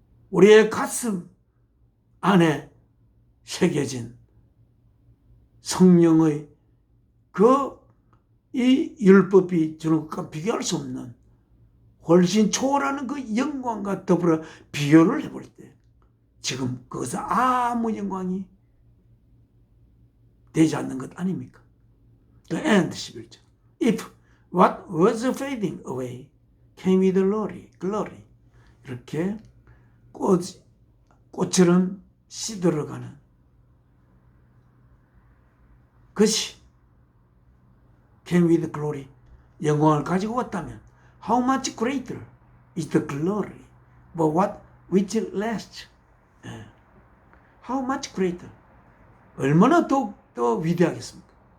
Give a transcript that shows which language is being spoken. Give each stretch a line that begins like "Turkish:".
Korean: 우리의 가슴 안에 새겨진 성령의 이 율법이 주는 것과 비교할 수 없는 훨씬 초월하는 그 영광과 더불어 비교를 해볼 때 지금 그것은 아무 영광이 되지 않는 것 아닙니까?
English: The end
Korean: 11절.
English: If what was fading away came with glory.
Korean: 이렇게 꽃처럼 시들어가는 것이
English: came with glory.
Korean: 영광을 가지고 왔다면
English: how much greater is the glory but what which lasts. How much greater.
Korean: 얼마나 더욱더 위대하겠습니까?